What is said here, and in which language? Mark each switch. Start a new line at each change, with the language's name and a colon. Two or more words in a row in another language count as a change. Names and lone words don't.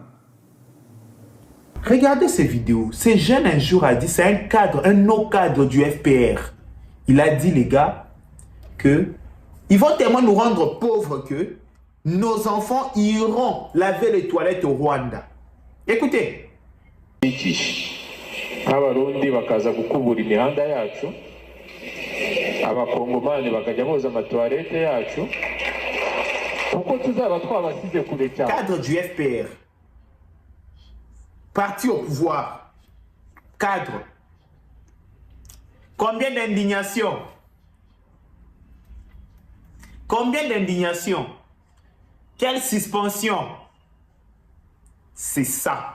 French: Regardez ces vidéos. Ce jeune un jour a dit, c'est un cadre, un no cadre du FPR. Il a dit, les gars, que ils vont tellement nous rendre pauvres que nos enfants iront laver les toilettes au Rwanda. Écoutez.
Kinyarwanda: Abarundi bakaza gukubura imihanda yacu, abakongomani bakajya boza amatoilette yacu, kuko tuzaba twabasize kure cyane.
French: Cadre du FPR, parti au pouvoir, cadre. Combien d'indignation? Combien d'indignation? Quelle suspension? C'est ça.